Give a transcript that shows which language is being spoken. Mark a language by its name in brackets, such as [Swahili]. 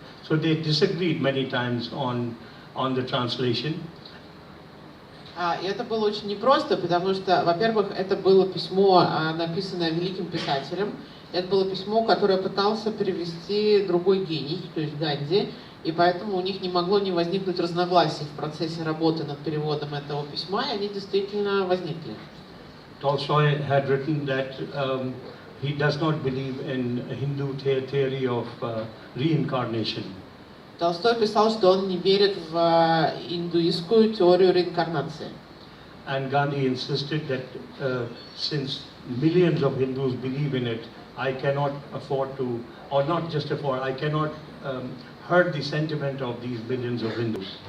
[English] So they disagreed many times on the translation. [Russian] И это было очень непросто, потому что, во-первых, это было письмо, написанное великим писателем. Это было письмо, которое пытался перевести другой гений, то есть Ганди, и поэтому у них не могло не возникнуть разногласий в процессе работы над переводом этого письма, и они действительно возникли. [English] Tolstoy had written that he does not believe in a Hindu theory of reincarnation. [Russian] Толстой писал, что он не верит в индуистскую теорию реинкарнации. [English] And Gandhi insisted that since millions of Hindus believe in it, I cannot afford to, or not just afford, I cannot hurt the sentiment of these millions of Hindus.